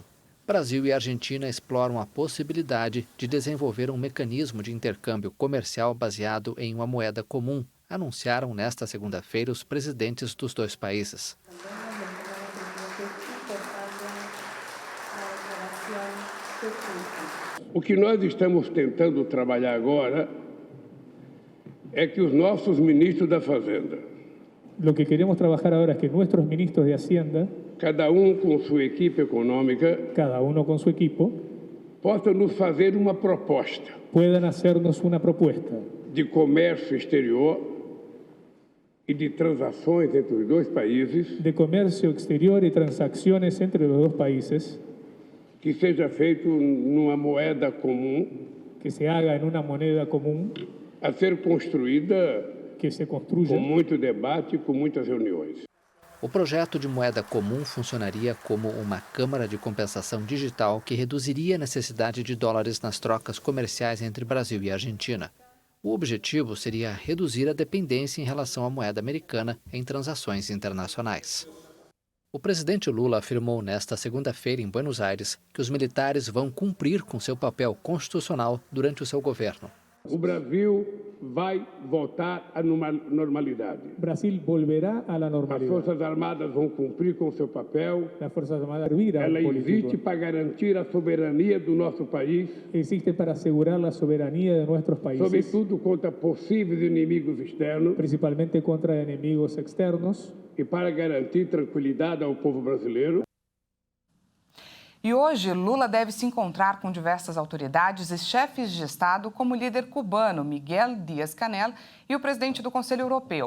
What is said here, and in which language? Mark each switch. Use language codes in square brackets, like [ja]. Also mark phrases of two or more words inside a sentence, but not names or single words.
[pt] Brasil e Argentina exploram a possibilidade de desenvolver um mecanismo de intercâmbio comercial baseado em uma moeda comum, anunciaram nesta segunda-feira os presidentes dos dois países. O que nós estamos tentando trabalhar agora é que os nossos ministros da Fazenda, [es] lo que queremos trabajar ahora es que nuestros ministros de Hacienda, [pt] cada um com sua equipe econômica, [es] cada uno con su equipo, [pt] possam nos fazer uma proposta [es] puedan hacernos una propuesta [pt] de comércio exterior e de transações entre os dois países, [es] de comercio exterior y transacciones entre los dos países, [pt] que seja feito numa moeda comum, [es] que se haga en una moneda común, [pt] a ser construída [es] que se construya [pt] com muito debate e com muitas reuniões. O projeto de moeda comum funcionaria como uma câmara de compensação digital que reduziria a necessidade de dólares nas trocas comerciais entre Brasil e Argentina. O objetivo seria reduzir a dependência em relação à moeda americana em transações internacionais. O presidente Lula afirmou nesta segunda-feira em Buenos Aires que os militares vão cumprir com seu papel constitucional durante o seu governo. O Brasil vai voltar à normalidade. [es] Brasil volverá a la [pt] As [es] normalidad. [pt] Forças Armadas vão cumprir com seu papel. [es] Las Fuerzas Armadas servirán [pt] Ela existe [es] político. [pt] para garantir a soberania do nosso país, [es] Existe para asegurar la soberanía de nuestros países, [pt] sobretudo contra possíveis inimigos externos, [es] principalmente contra enemigos externos, [pt] e para garantir tranquilidade ao povo brasileiro. E hoje, Lula deve se encontrar com diversas autoridades e chefes de Estado, como o líder cubano Miguel Díaz-Canel e o presidente do Conselho Europeu.